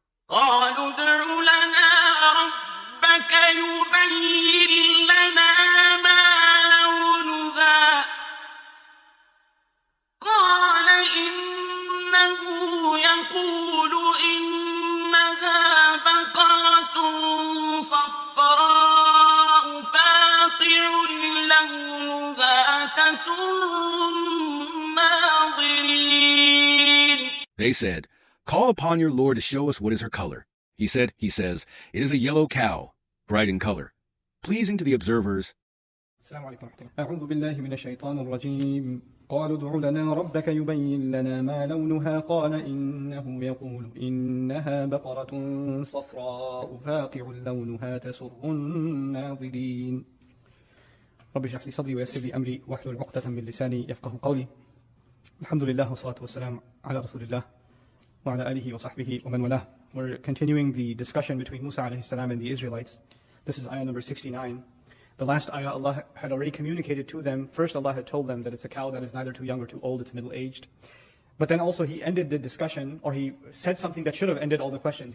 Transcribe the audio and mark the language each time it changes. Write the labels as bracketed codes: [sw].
[ar] قالوا ادع لنا ربك يبين لنا ما لونها قال إنه يقول إنها بقرة صفراء فاقع لونها تسر الناظرين. [en] They said, "Call upon your Lord to show us what is her color." He says, "It is a yellow cow, bright in color, pleasing to the observers." [ar] السلام عليكم ورحمة الله. أعوذ بالله من الشيطان الرجيم. قالوا ادع لنا ربك يبين لنا ما لونها قال إنه يقول إنها بقرة صفراء فاقع لونها تسر الناظرين. رب اشرح لي صدري ويسر لي أمري واحلل عقدة من لساني يفقه قولي. الحمد لله والصلاة والسلام على رسول الله وعلى آله وصحبه ومن والاه. [en] We're continuing the discussion between Musa alayhi salam and the Israelites. This is ayah number 69. The last ayah, Allah had already communicated to them. First, Allah had told them that it's a cow that is neither too young or too old, it's middle-aged. But then also He ended the discussion, or He said something that should have ended all the questions.